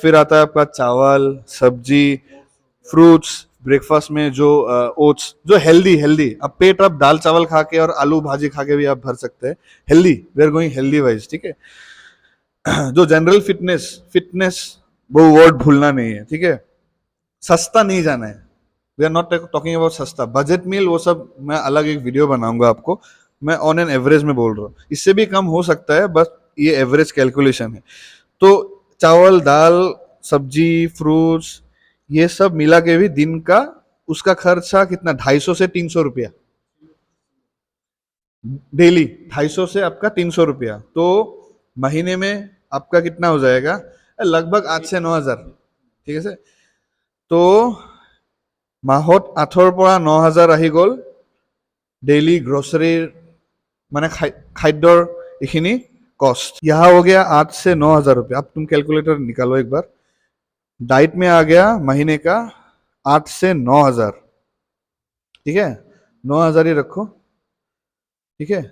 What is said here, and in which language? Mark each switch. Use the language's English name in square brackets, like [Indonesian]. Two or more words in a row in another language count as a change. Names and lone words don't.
[Hindi] फिर आता है आपका चावल, सब्जी, फ्रूट्स, ब्रेकफास्ट में जो ओट्स, जो हेल्दी हेल्दी, अब पेट आप दाल चावल खा के और आलू भाजी खा के भी आप भर सकते हैं, हेल्दी, [English] we are going healthy wise, [Hindi] ठीक है। जो [English] general fitness, [Hindi] फिटनेस वो वर्ड भूलना नहीं है, ठीक है। सस्ता नहीं जाना है, [English] we are not talking about [Hindi] सस्ता, [English] budget meal [Hindi] वो सब मैं अलग एक वीडियो बनाऊंगा आपको। मैं [English] on an average [Hindi] में बोल रहा हूँ, इससे भी कम हो सकता है, बस ये [English] average calculation [Hindi] है। तो चावल, दाल, सब्जी, फ्रूट्स, ये सब मिला के भी दिन का उसका खर्चा कितना, 250 से 300 रुपया डेली, 250 से आपका 300 रुपया, तो महीने में आपका कितना हो जाएगा, लगभग 8 से 9 हजार, [Assamese] ঠিক আছে। তো মাহত 8 পৰা 9 হাজাৰ আহি গ'ল ডেইলী গ্ৰোচাৰীৰ মানে খাদ্যৰ ইখিনি কষ্ট, [Hindi] यहाँ हो गया 8 से 9 हजार रुपये। अब तुम कैलकुलेटर निकालो एक बार, डाइट में आ गया महीने का 8 से 9 हजार, ठीक है, 9 हजार ही रखो, ठीक है।